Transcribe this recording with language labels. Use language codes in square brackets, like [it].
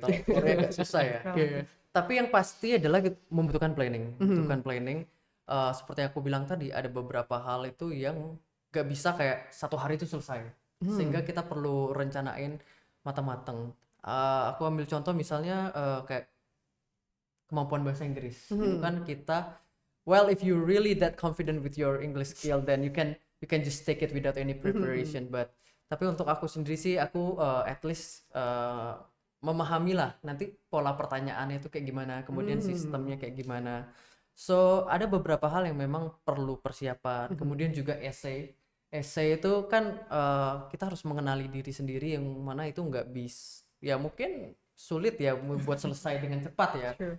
[id] Kalau Korea agak susah ya. Tapi yang pasti adalah membutuhkan planning. Membutuhkan planning. Seperti aku bilang tadi, ada beberapa hal itu yang gak bisa kayak satu hari itu selesai. Sehingga kita perlu rencanain matang-matang. Aku ambil contoh misalnya kayak kemampuan bahasa Inggris. Itu kan kita, [en] well, if you really that confident with your English skill, then you can just take it without any preparation. [id] Tapi untuk aku sendiri sih, aku [en] at least [id] memahami lah nanti pola pertanyaannya itu kayak gimana, kemudian sistemnya kayak gimana. So ada beberapa hal yang memang perlu persiapan. Kemudian juga essay itu kan kita harus mengenali diri sendiri, yang mana itu nggak bisa, ya mungkin sulit ya buat selesai dengan cepat ya.